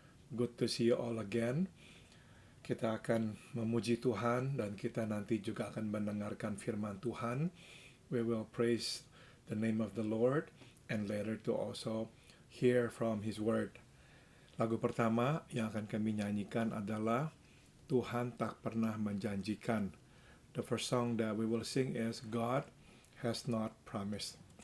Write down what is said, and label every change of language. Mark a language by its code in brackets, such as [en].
[en] Good to see you all again. [id] Kita akan memuji Tuhan dan kita nanti juga akan mendengarkan firman Tuhan. [en] We will praise the name of the Lord and later to also hear from His word. [id] Lagu pertama yang akan kami nyanyikan adalah Tuhan tak pernah menjanjikan. [en] The first song that we will sing is God has not promised.